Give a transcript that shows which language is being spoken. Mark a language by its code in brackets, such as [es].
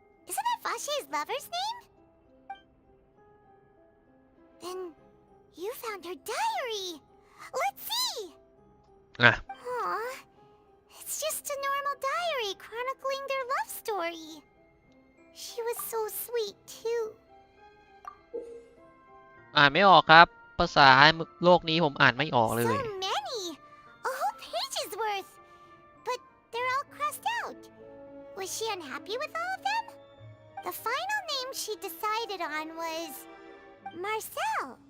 [en] Isn't that Vache's lover's name? Then you found her diary. Let's see. Aw, it's just a normal diary chronicling their love story. She was so sweet too. [th] อ่านไม่ออกครับภาษาโลกนี้ผมอ่านไม่ออกเลย [en] So many, a whole page's worth. But they're all crossed out. Was she unhappy with all of them? The final name she decided on was Marcel.